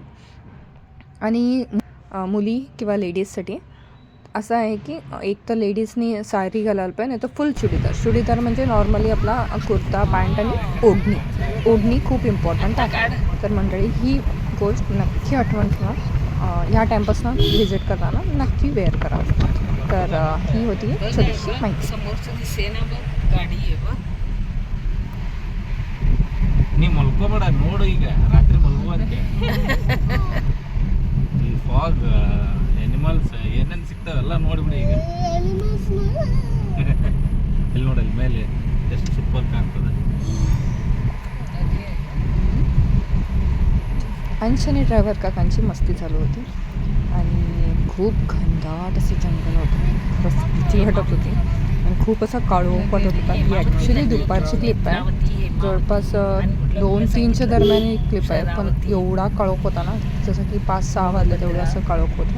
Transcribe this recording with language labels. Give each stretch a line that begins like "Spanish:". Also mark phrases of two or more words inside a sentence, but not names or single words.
Marathi: आणि मुली किंवा लेडीजसाठी असं आहे की एक तर लेडीजनी साडी घालायला पाहिजे, नाही तर फुल चुडीदार म्हणजे नॉर्मली आपला कुर्ता पॅन्ट आणि ओढणी खूप इम्पॉर्टंट आहे. तर मंडळी, ही गोष्ट नक्की आठवण ठेवा, ह्या टेम्पल्सना व्हिजिट करताना नक्की वेअर करा. तर ही होती छोटीशी माहिती.
Kannada: ನೀ ಮಲ್ಕೋಬೇಡ, ನೋಡು ಈಗ ರಾತ್ರಿ ಮಲ್ಕೋವಂತೆ. ಈ
English: fog animals
Kannada: ಏನೇನು ಸಿಗ್ತಾವೆಲ್ಲ ನೋಡಿಬಿಡಿ ಈಗ. ಇಲ್ಲಿ ನೋಡಲ್ಲಿ ಮೇಲೆ ಎಷ್ಟು ಸೂಪರ್ ಕಾಣ್ತದೆ.
Marathi: अंश आणि ड्रायव्हर काकांची मस्ती चालू होती आणि खूप घनदाट असं जंगल होतं. खरंच भीती वाटत होती आणि खूप असा काळोख वाटत होता. ही ॲक्च्युली दुपारची क्लिप आहे, जवळपास 2-3च्या दरम्यान ही क्लिप आहे, पण एवढा काळोख होता ना, जसं की 5-6 वाजले तेवढं असं काळोख होतं.